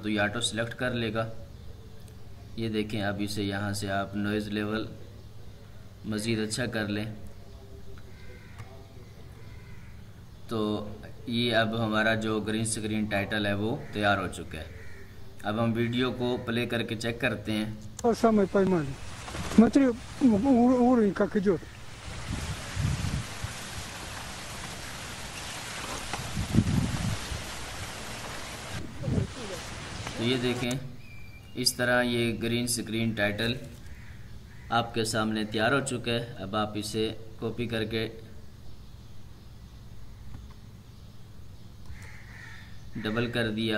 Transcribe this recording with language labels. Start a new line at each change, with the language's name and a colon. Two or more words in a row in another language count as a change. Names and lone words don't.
Hindi: तो ये
English: auto select
Hindi: कर लेगा। ये देखें, अब इसे यहाँ से आप
English: noise level
Hindi: मज़ीद अच्छा कर लें। तो ये अब हमारा जो
English: green screen title
Hindi: है वो तैयार हो चुका है। अब हम वीडियो को प्ले करके चेक करते हैं।
Russian: Самое поймали. Смотри, уровень как идет.
Hindi: तो ये देखें, इस तरह ये
English: green screen title
Hindi: आपके सामने तैयार हो चुका है। अब आप इसे कॉपी करके डबल कर दिया।